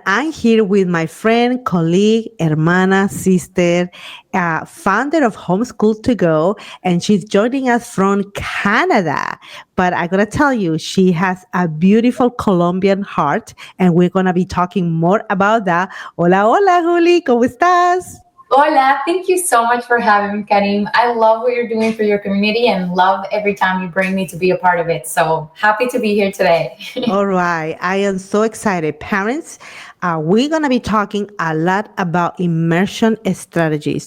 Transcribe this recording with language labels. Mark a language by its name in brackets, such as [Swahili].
[English] I'm here with my friend, colleague, hermana, sister, founder of HomeschooltoGo, and she's joining us from Canada. But I gotta tell you, she has a beautiful Colombian heart, and we're gonna be talking more about that. [Spanish] Hola, hola, Houlie, ¿cómo estás? [English] Hola, thank you so much for having me, Karim. I love what you're doing for your community and love every time you bring me to be a part of it. So happy to be here today. All right. I am so excited. Parents, we're going to be talking a lot about immersion strategy.